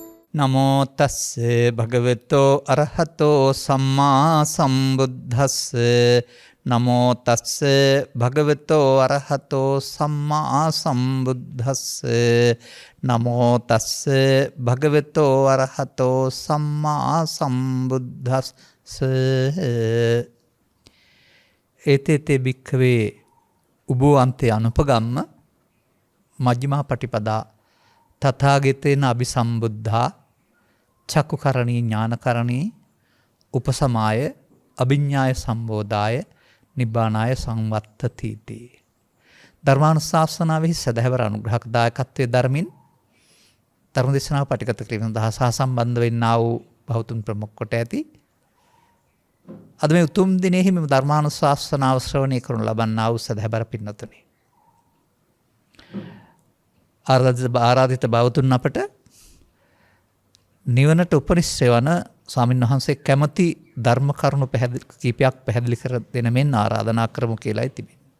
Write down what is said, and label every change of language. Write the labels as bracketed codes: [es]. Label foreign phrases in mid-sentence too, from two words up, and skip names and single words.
[pi] නමෝ තස්ස භගවතෝ අරහතෝ සම්මා සම්බුද්දස්ස නමෝ තස්ස භගවතෝ අරහතෝ සම්මා සම්බුද්දස්ස නමෝ තස්ස භගවතෝ අරහතෝ සම්මා සම්බුද්දස්ස ඒතේතේ භික්ඛවේ උභෝ අන්තේ අනුපගම්ම මජ්ක්‍ධිමා පටිපදා තථාගතේන අபிසම්බුද්ධා චක්කුකරණී ඥානකරණී උපසමාය අභිඥාය සම්බෝධාය නිබ්බානාය සංවත්තති. [si] ධර්මානුශාසනාවෙහි සදහැවර අනුග්‍රහක දායකත්වයේ ධර්මින් ධර්ම දේශනාව පටිගත කිරීම සඳහා සහසම්බන්ධ වෙන්නා වූ බෞතුන් ප්‍රමුඛ කොට ඇති අද මේ උතුම් දිනෙහි මේ ධර්මානුශාසනාව ශ්‍රවණය කරනු ලබන්නා වූ සදහැවර පින්වතුනි, ආරාධිත බෞතුන් අපට නිවනට උපනිශ්‍රය වන ස්වාමීන් වහන්සේ කැමති ධර්ම කරුණු කීපයක් පැහැදිලි කර දෙන මෙන් ආරාධනා කරමු කියලායි තිබෙන්නේ.